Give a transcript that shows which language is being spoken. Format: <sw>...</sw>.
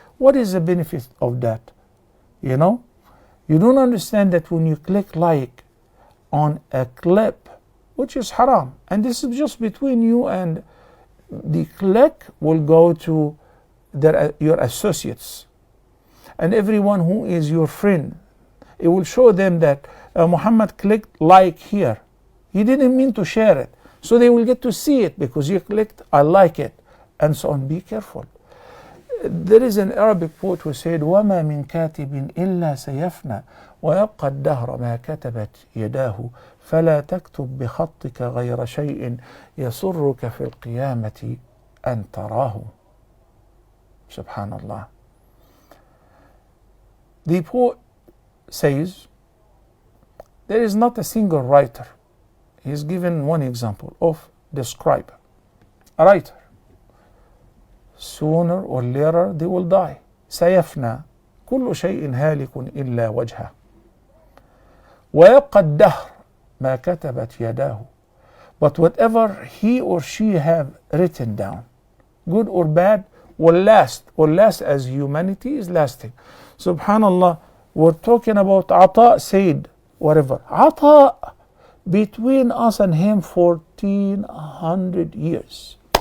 <en>What is the benefit of that? You know, you don't understand that when you click like on a clip, which is haram, and this is just between you, and the click will go to your associates and everyone who is your friend. It will show them that Muhammad clicked like here. He didn't mean to share it. So they will get to see it because you clicked, I like it, and so on. Be careful. There is an Arabic poet who said,</en> <ar>وَمَا مِنْ كَاتِبٍ إِلَّا سَيَفْنَى وَيَبْقَى الدَّهْرَ مَا كَتَبَتْ يَدَاهُ فَلَا تَكْتُبْ بِخَطِّكَ غَيْرَ شَيْءٍ يَسُرُّكَ فِي الْقِيَامَةِ أَنْ تَرَاهُ. Subhanallah.</ar> <en>The poet says, there is not a single writer. He's given one example of the scribe, a writer. Sooner or later they will die.</en> <ar>سيفنى كل شيء هالك إلا وجهه ويبقى الدهر ما كتبت يداه.</ar> <en>But whatever he or she have written down, good or bad, will last as humanity is lasting. Subhanallah, we're talking about Ata said, whatever. Ata, between us and him, 1400 years.</en>